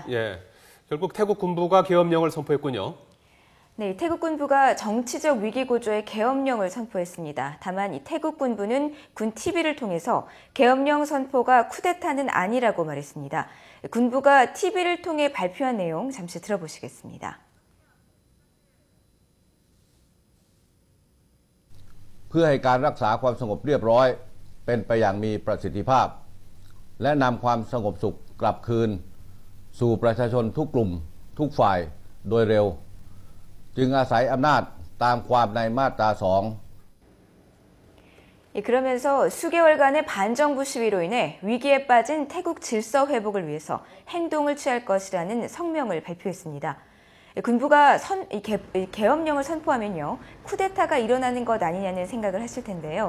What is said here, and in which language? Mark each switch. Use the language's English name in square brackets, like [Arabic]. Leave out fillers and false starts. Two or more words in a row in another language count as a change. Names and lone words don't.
[Korean] 예, 결국 태국 군부가 계엄령을 선포했군요. 네, 태국 군부가 정치적 위기 구조의 계엄령을 선포했습니다. 다만 이 태국 군부는 군 TV를 통해서 계엄령 선포가 쿠데타는 아니라고 말했습니다. 군부가 TV를 통해 발표한 내용 잠시 들어보시겠습니다. [Thai] เพื่อให้การรักษาความสงบเรียบร้อยเป็นไปอย่างมีประสิทธิภาพและนำความสงบสุขกลับคืนสู่ประชาชนทุกกลุ่มทุกฝ่ายโดยเร็วจึงอาศัยอำนาจตามความในมาตรา 2 [Korean] 그러면서 수개월간의 반정부 시위로 인해 위기에 빠진 태국 질서 회복을 위해서 행동을 취할 것이라는 성명을 발표했습니다. 군부가 계엄령을 선포하면요, 쿠데타가 일어나는 것 아니냐는 생각을 하실 텐데요.